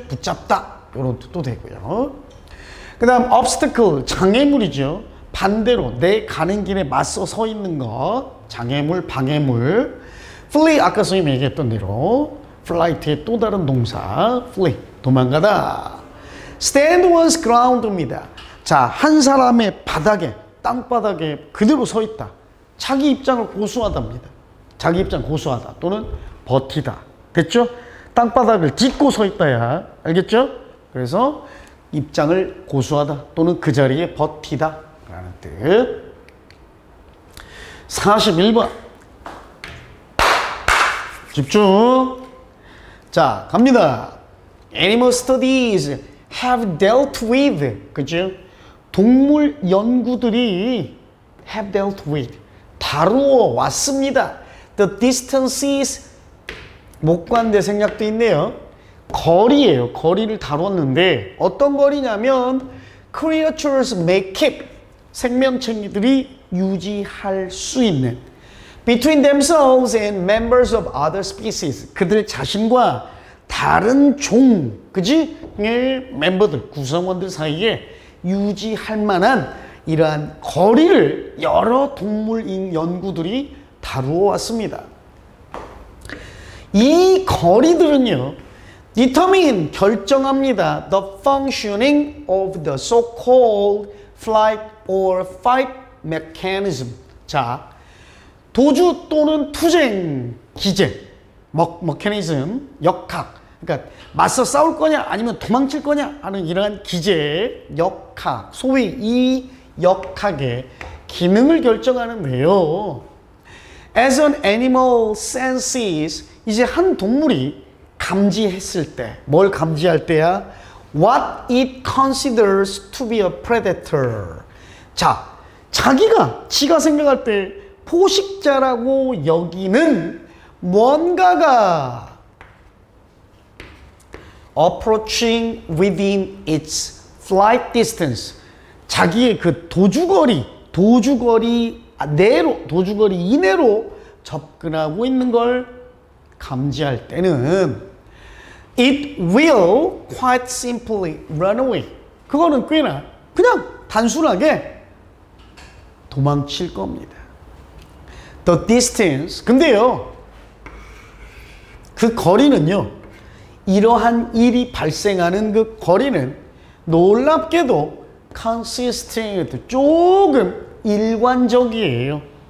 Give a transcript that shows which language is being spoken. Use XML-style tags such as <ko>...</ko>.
<ko>붙잡다, 이런 뜻도 되고요. 그 다음 obstacle, 장애물이죠. 반대로 내 가는 길에 맞서 서 있는 것, 장애물, 방해물. flee, 아까 선생님이 얘기했던 대로 flight의 또 다른 동사, flee, 도망가다.</ko> <en>stand one's ground입니다.</en> <ko>자, 한 사람의 바닥에, 땅바닥에 그대로 서 있다. 자기 입장을 고수하답니다. 자기 입장 고수하다 또는 버티다. 됐죠? 땅바닥을 딛고 서 있다야. 알겠죠? 그래서 입장을 고수하다 또는 그 자리에 버티다 라는 뜻. 41번 집중. 자, 갑니다.</ko> <en>Animal studies have dealt with, 그죠?</en> <ko>동물 연구들이</ko> <en>have dealt with,</en> <ko>다루어 왔습니다. The distances, 목관대 생략도 있네요. 거리예요. 거리를 다뤘는데 어떤 거리냐면</ko> <en>creatures may keep,</en> <ko>생명체들이 유지할 수 있는</ko> <en>between themselves and members of other species,</en> <ko>그들 자신과 다른 종, 그지? 의 멤버들, 구성원들 사이에 유지할 만한 이러한 거리를 여러 동물 연구들이 다루어 왔습니다. 이 거리들은요, determine, 결정합니다.</ko> <en>the functioning of the so-called flight or fight mechanism.</en> <ko>자, 도주 또는 투쟁 기제, mechanism, 역학. 그러니까 맞서 싸울 거냐 아니면 도망칠 거냐 하는 이러한 기제, 역학, 소위 이 역학의 기능을 결정하는데요.</ko> <en>As an animal senses,</en> <ko>이제 한 동물이 감지했을 때, 뭘 감지할 때야?</ko> <en>What it considers to be a predator.</en> <ko>자, 지가 생각할 때 포식자라고 여기는 뭔가가</ko> <en>approaching within its flight distance,</en> <ko>자기의 그 도주거리 이내로 접근하고 있는 걸 감지할 때는</ko> <en>It will quite simply run away.</en> <ko>그거는 꽤나 그냥 단순하게 도망칠 겁니다.</ko> <en>The distance.</en> <ko>근데요, 그 거리는요, 이러한 일이 발생하는 그 거리는 놀랍게도 consistent, 조금 일관적이에요.</ko>